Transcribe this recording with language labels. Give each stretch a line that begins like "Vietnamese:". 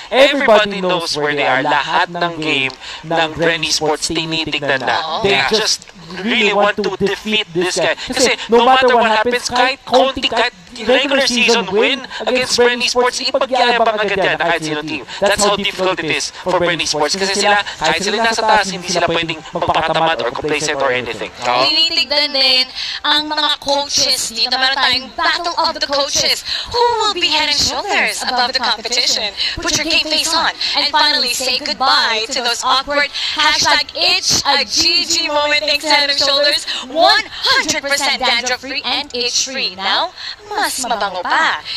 English: Everybody knows where they are.
Filipino: Lahat ng game ng Bernie Sports tinitignan na.
English: They just really want to defeat this guy.
Filipino: Kasi
English: no matter what happens,
Filipino: kahit regular season win against Bernie Sports, ipagyayabang agad yan na kahit sino team.
English: That's how difficult it is for Bernie Sports.
Filipino: Kasi sila, kahit sila nasa taas, hindi sila pwedeng magpakatamad
English: or complacent or anything.
Filipino: Tinitignan din ang mga coaches dito. Meron tayong
English: Battle of the Coaches. Who will be head and shoulders above the competition? Put your game face on. And finally, say goodbye to those awkward #itch a GG moment. Thanks, head and shoulders. 100% dandruff-free and itch-free. Now,
Filipino: mas mabango pa.